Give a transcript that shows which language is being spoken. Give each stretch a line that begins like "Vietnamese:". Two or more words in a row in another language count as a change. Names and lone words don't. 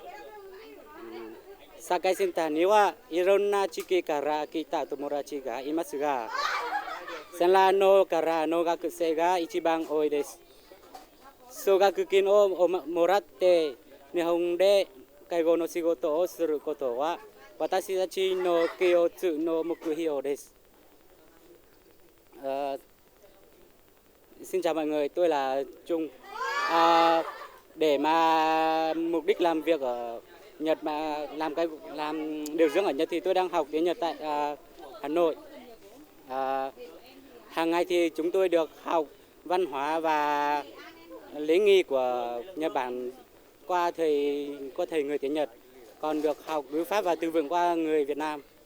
Japanese: 社会センターにはいろんな地域から来た友達がいますが、センラーノからの学生が一番多いです。奨学金をもらって日本で介護の仕事をすることは私たちの共通の目標です.
Vietnamese: Ờ, Xin chào mọi người, tôi là Trung. Để mà mục đích làm việc ở Nhật mà làm điều dưỡng ở Nhật thì tôi đang học tiếng Nhật tại Hà Nội. Hàng ngày thì chúng tôi được học văn hóa và lễ nghi của Nhật Bản qua thầy người tiếng Nhật, còn được học ngữ pháp và từ vựng qua người Việt Nam.